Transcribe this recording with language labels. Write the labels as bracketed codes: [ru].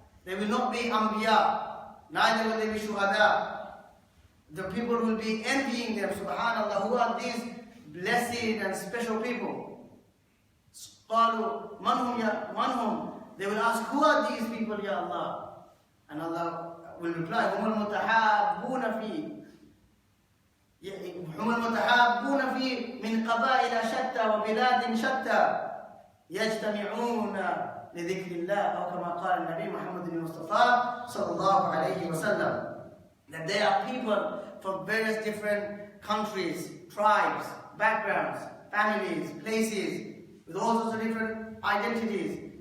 [en] They will not be anbiya, neither will they be shuhada. The people will be envying them, subhanallah, who are these blessed and special people? [ar] قالوا من هم. [en] They will ask, who are these people, Ya Allah? And Allah will reply, [ar] هم المتحابون فيه. هم المتحابون فيه من قبائل شتى وبلاد شتى يجتمعون لذكر الله أو كما قال النبي محمد المصطفى صلى الله عليه وسلم. [en] That there are people from various different countries, tribes, backgrounds, families, places, with all sorts of different identities.